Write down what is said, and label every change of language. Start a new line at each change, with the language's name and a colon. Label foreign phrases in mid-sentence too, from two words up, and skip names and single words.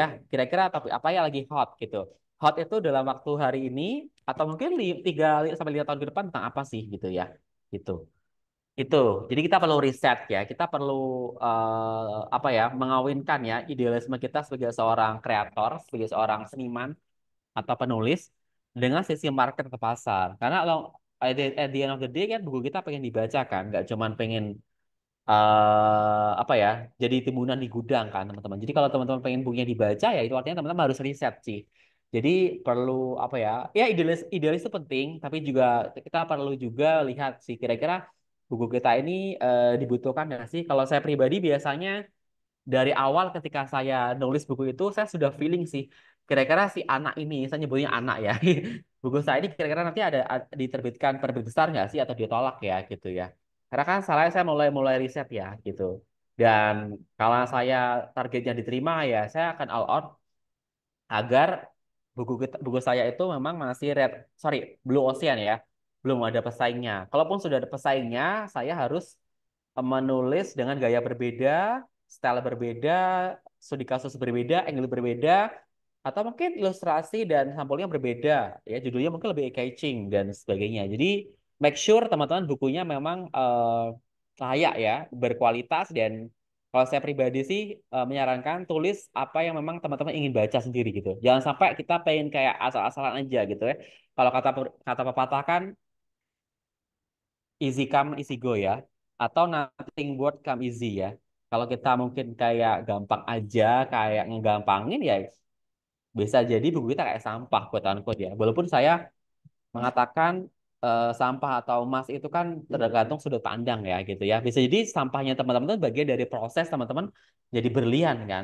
Indonesian: Kira-kira topik apa yang lagi hot gitu. Hot itu dalam waktu hari ini atau mungkin 3 sampai 5 tahun ke depan tentang apa sih gitu ya. Gitu. Itu. Jadi kita perlu riset ya. Kita perlu apa ya, mengawinkan ya idealisme kita sebagai seorang kreator, sebagai seorang seniman atau penulis dengan sisi market ke pasar. Karena kalau
English: at the end of the day
Indonesian: kan buku kita pengen dibaca kan, nggak cuman pengen apa ya, jadi timbunan di gudang kan teman-teman. Jadi kalau teman-teman pengen bukunya dibaca ya itu artinya teman-teman harus riset sih. Jadi perlu apa ya? Ya idealis idealis itu penting, tapi juga kita perlu juga lihat sih kira-kira buku kita ini dibutuhkan nggak sih? Kalau saya pribadi biasanya dari awal ketika saya nulis buku itu saya sudah feeling sih kira-kira si anak ini, saya nyebutnya anak ya. Buku saya ini kira-kira nanti diterbitkan penerbit besar nggak sih atau ditolak ya gitu ya. Karena kan salahnya saya mulai mulai riset ya gitu. Dan kalau saya targetnya diterima ya saya akan
English: all out
Indonesian: agar buku saya itu memang masih
English: blue ocean
Indonesian: ya, belum ada pesaingnya. Kalaupun sudah ada pesaingnya, saya harus menulis dengan gaya berbeda, style berbeda, studi kasus berbeda, angle berbeda, atau mungkin ilustrasi dan sampulnya berbeda, ya judulnya mungkin lebih catching dan sebagainya. Jadi
English: make sure
Indonesian: teman-teman bukunya memang layak ya, berkualitas dan kalau saya pribadi sih menyarankan tulis apa yang memang teman-teman ingin baca sendiri gitu. Jangan sampai kita pengen kayak asal-asalan aja gitu ya. Kalau kata kata pepatah kan
English: easy come easy go
Indonesian: ya, atau
English: nothing worth come easy
Indonesian: ya. Kalau kita mungkin kayak gampang aja, kayak ngegampangin ya bisa jadi buku kita kayak sampah
English: quote unquote
Indonesian: ya. Walaupun saya mengatakan sampah atau emas itu kan tergantung sudut pandang ya gitu ya. Bisa jadi sampahnya teman-teman itu bagian dari proses teman-teman jadi berlian kan.